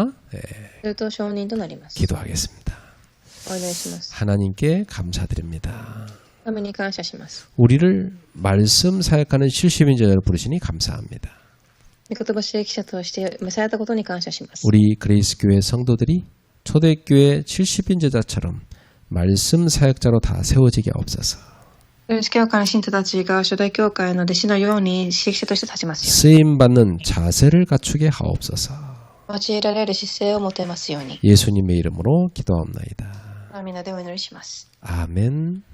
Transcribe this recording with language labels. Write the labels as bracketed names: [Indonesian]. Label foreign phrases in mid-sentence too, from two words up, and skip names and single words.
[Japanese] すると証人となります。 [Korean] 기도하겠습니다. [Japanese] お願いします。 [Korean] 하나님께 감사드립니다. [Japanese] 神に感謝します。 [Korean] 우리를 말씀 사역하는 70인 제자를 부르시니 감사합니다. [Japanese] 御言葉支益者として召されたことに感謝します。 [Korean] 우리 그레이스 교회 성도들이 초대교회 70인 제자처럼 말씀 사역자로 다 세워지게 없어서 [Japanese] 教会の信徒たちが初代教会の弟子のように支益者として立ちますよ。 [Korean] 쓰임 받는 자세를 갖추게 하옵소서. [Japanese] 用いられる姿勢を持てますように。 [Korean] 예수님의 이름으로 기도하옵나이다. [Japanese] 皆でお祈りします。 [Korean] 아멘.